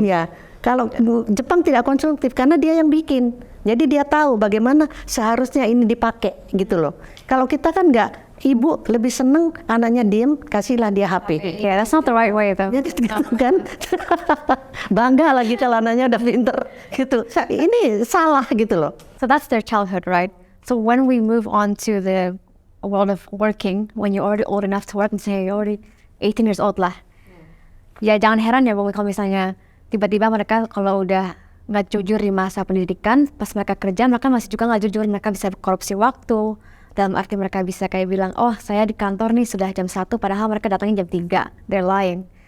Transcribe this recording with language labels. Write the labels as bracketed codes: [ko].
[id] Ya, kalau Jepang tidak konsumtif karena dia yang bikin. Jadi dia tahu bagaimana seharusnya ini dipakai gitu loh. Kalau kita kan nggak, ibu lebih seneng anaknya diem, kasihlah dia HP. [en] Yeah, that's not the right way though. [id] Jadi gitu kan, bangga lagi kalau anaknya udah pinter gitu. Ini salah gitu loh. [en] So that's their childhood, right? So when we move on to the world of working, when you're already old enough to work, [id] misalnya [en] you're already 18 years old lah. [id] Ya jangan heran ya Bu, kalau misalnya tiba-tiba mereka kalau udah nggak jujur di masa pendidikan, pas mereka kerja mereka masih juga nggak jujur, mereka bisa korupsi waktu. Dalam arti mereka bisa kayak bilang, oh saya di kantor nih sudah jam 1, padahal mereka datangnya jam 3, [en] they're lying.